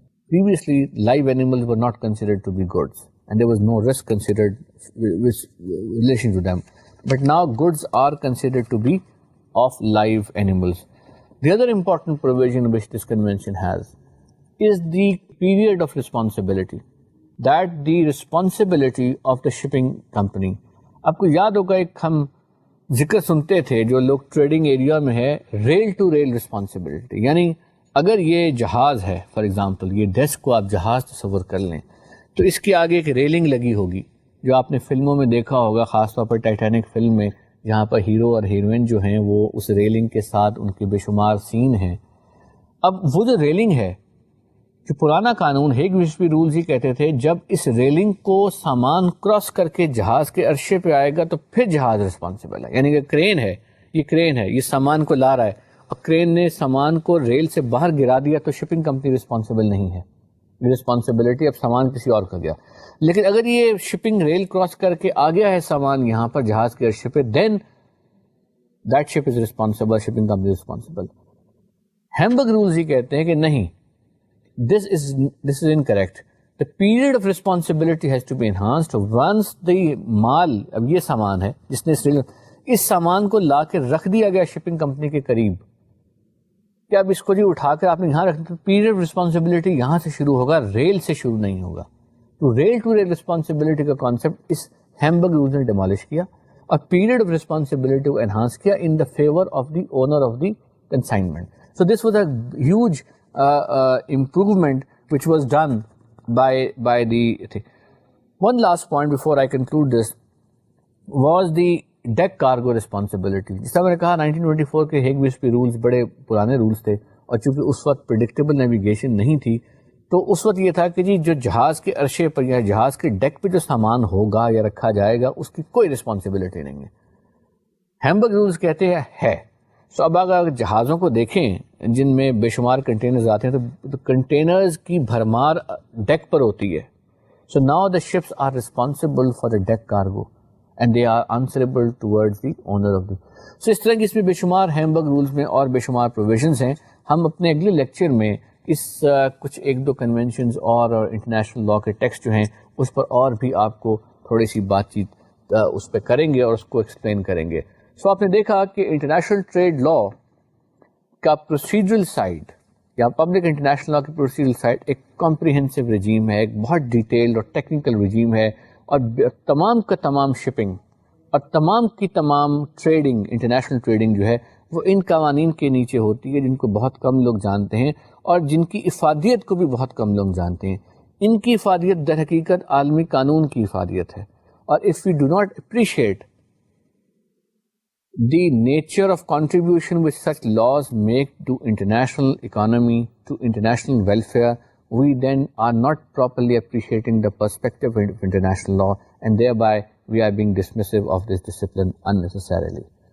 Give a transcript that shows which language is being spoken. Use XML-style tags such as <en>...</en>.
<en>Previously, live animals were not considered to be goods, and there was no risk considered with relation to them. But now goods are considered to be of live animals. The other important provision which this convention has is the period of responsibility, that the responsibility of the shipping company.</en> <ur>آپ کو یاد ہوگا ایک ہم ذکر سنتے تھے جو لوگ ٹریڈنگ ایریا میں ہے، ریل ٹو ریل رسپانسبلٹی. یعنی اگر یہ جہاز ہے، فار ایگزامپل یہ ڈیسک کو آپ جہاز تصور کر لیں تو اس کے آگے ایک ریلنگ لگی ہوگی جو آپ نے فلموں میں دیکھا ہوگا، خاص طور پر ٹائٹینک فلم میں، جہاں پر ہیرو اور ہیروئن جو ہیں وہ اس ریلنگ کے ساتھ ان کے بے شمار سین ہیں. اب وہ جو ریلنگ ہے، جو پرانا قانون ہیگ وسپی رولز ہی کہتے تھے جب اس ریلنگ کو سامان کراس کر کے جہاز کے عرصے پہ آئے گا تو پھر جہاز رسپانسبل ہے. یعنی کہ کرین ہے، یہ سامان کو لا رہا ہے اور کرین نے سامان کو ریل سے باہر گرا دیا تو شپنگ کمپنی رسپانسبل نہیں ہے، یہ رسپانسبلٹی اب سامان کسی اور کا گیا. لیکن اگر یہ شپنگ ریل کراس کر کے آ گیا ہے سامان یہاں پر جہاز کے عرصے پہ، دین</ur> <en>that ship is responsible, shipping company is responsible.</en> <ur>Hamburg rules یہ کہتے ہیں کہ نہیں,</ur> <en>this is incorrect. The period of responsibility has to be enhanced once the</en> <ur>مال, اب یہ سامان ہے جس نے اس سامان کو لا کے رکھ دیا گیا شپنگ کمپنی کے قریب, کہ اب اس کو جی اٹھا کر آپ نے یہاں رکھ دیا, پیریڈ آف رسپانسبلٹی یہاں سے شروع ہوگا, ریل سے شروع نہیں ہوگا. تو ریل ٹو ریل رسپانسبلٹی کا کانسیپٹ اس ہیمبرگ رولز نے ڈیمالش کیا اور پیریڈ آف رسپانسبلٹی کو انہانس کیا ان the favour of the owner of the consignment.</ur> <en>So this was a huge improvement which was done by the thing. One last point before I conclude this was the deck cargo responsibility.</en> <ur>جس طرح میں نے کہا 1924 کے Hague وسبی rules بڑے پرانے rules تھے, اور چونکہ اس وقت پریڈکٹیبل نیویگیشن نہیں تھی, تو اس وقت یہ تھا کہ جی جو جہاز کے عرشے پر یا جہاز کے ڈیک پہ جو سامان ہوگا یا رکھا جائے گا اس کی کوئی رسپانسبلٹی نہیں ہے. ہیمبرگ رولز کہتے ہیں ہے. سو اب اگر جہازوں کو دیکھیں جن میں بے شمار کنٹینرز آتے ہیں تو کنٹینرز کی بھرمار ڈیک پر ہوتی ہے.</ur> <en>So now the ships are responsible for the deck cargo and they are answerable towards the owner of the.</en> <ur>سو اس طرح کی اس میں بے شمار ہیمبرگ رولز میں اور بے شمار پروویژنس ہیں. ہم اپنے اگلے لیکچر میں اس کچھ ایک دو کنونشنز اور انٹرنیشنل لا کے ٹیکسٹ جو ہیں اس پر اور بھی آپ کو تھوڑی سی بات چیت اس پہ کریں گے اور اس کو ایکسپلین کریں گے. سو آپ نے دیکھا کہ انٹرنیشنل ٹریڈ لا کا پروسیجرل سائڈ یا پبلک انٹرنیشنل لا کی پروسیجرل سائڈ ایک کمپریہنسو رجیم ہے, ایک بہت ڈیٹیلڈ اور ٹیکنیکل رجیم ہے, اور تمام کا تمام شپنگ اور تمام کی تمام ٹریڈنگ, انٹرنیشنل ٹریڈنگ جو ہے وہ ان قوانین کے نیچے ہوتی ہے جن کو بہت کم لوگ جانتے ہیں اور جن کی افادیت کو بھی بہت کم لوگ جانتے ہیں. ان کی افادیت در حقیقت عالمی قانون کی افادیت ہے, اور</ur> <en>if we do not appreciate the nature of contribution which such laws make to international economy, to international welfare, we then are not properly appreciating the perspective of international law, and thereby we are being dismissive of this discipline unnecessarily.</en>